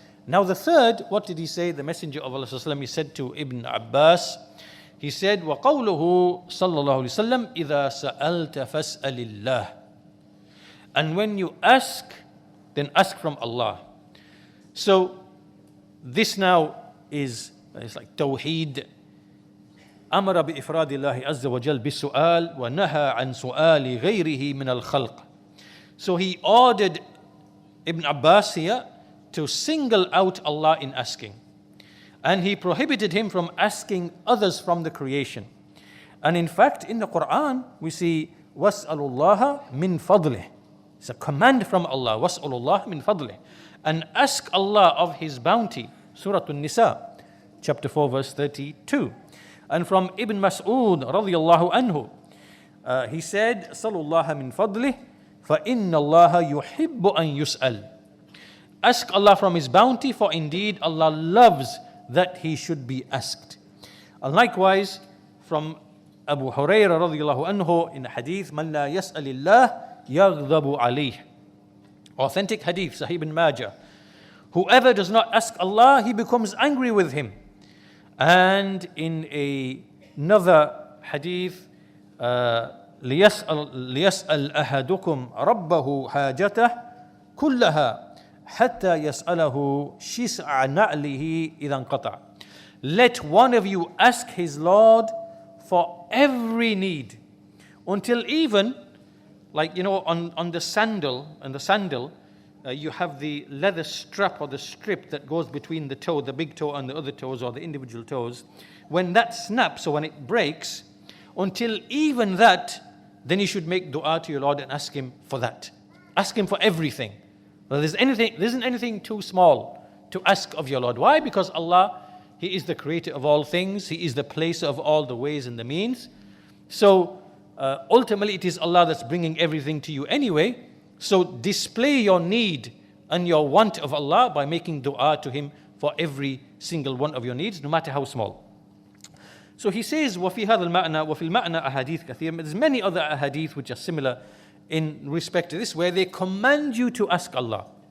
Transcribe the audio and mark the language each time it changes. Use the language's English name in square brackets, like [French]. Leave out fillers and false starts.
[English] Now the third, what did he say? The Messenger of Allah sallallahu alaihi wasallam, he said to Ibn Abbas, he said, [Arabic] وَقَوْلُهُ صَلَّى اللَّهُ عَلَيْهِ وَسَلَّمْ إِذَا سَأَلْتَ فَاسْأَلِ اللَّهِ. [English] And when you ask, then ask from Allah. So this now is, it's like Tawheed. [Arabic] أمر بإفراد الله عز وجل بالسؤال ونهى عن سؤال غيره من الخلق. [English] So he ordered Ibn Abbas here to single out Allah in asking. And he prohibited him from asking others from the creation. And in fact, in the Quran, we see [Arabic] وَاسْأَلُوا اللَّهَ مِنْ فَضْلِهِ. [English] It's a command from Allah, [Arabic] وَاسْأَلُوا اللَّهَ مِنْ فَضْلِهِ. [English] And ask Allah of His bounty. Surah An-Nisa, chapter 4, verse 32. And from Ibn Mas'ud radiyallahu anhu, he said, [Arabic] صَلُوا اللَّهَ مِنْ فَضْلِهِ فَإِنَّ اللَّهَ يُحِبُّ أَن يُسْأَلْ. [English] Ask Allah from His bounty, for indeed Allah loves that He should be asked. And likewise, from Abu Hurairah radiyallahu anhu in the hadith, [Arabic] مَنْ لَا يَسْأَلِ اللَّهِ يَغْضَبُ عَلَيْهِ. [English] Authentic hadith, Sahih ibn Majah. Whoever does not ask Allah, He becomes angry with him. And in another hadith, [Arabic] ليسأل أحدكم ربه حاجته كلها حتى يسأله شسع نعله إذا انقطع. [English] Let one of you ask his Lord for every need, until even, like, you know, on the sandal, you have the leather strap or the strip that goes between the toe, the big toe and the other toes, or the individual toes. When that snaps, or when it breaks, until even that, then you should make dua to your Lord and ask Him for that. Ask Him for everything. There isn't anything too small to ask of your Lord. Why? Because Allah, He is the creator of all things. He is the placer of all the ways and the means. So ultimately it is Allah that's bringing everything to you anyway. So display your need and your want of Allah by making dua to Him for every single one of your needs, no matter how small. So he says, [Arabic] وَفِي هَذَا الْمَعْنَى وَفِي الْمَعْنَى أَحَادِيث كَثِيرٌ. [English] There's many other ahadith which are similar in respect to this, where they command you to ask Allah.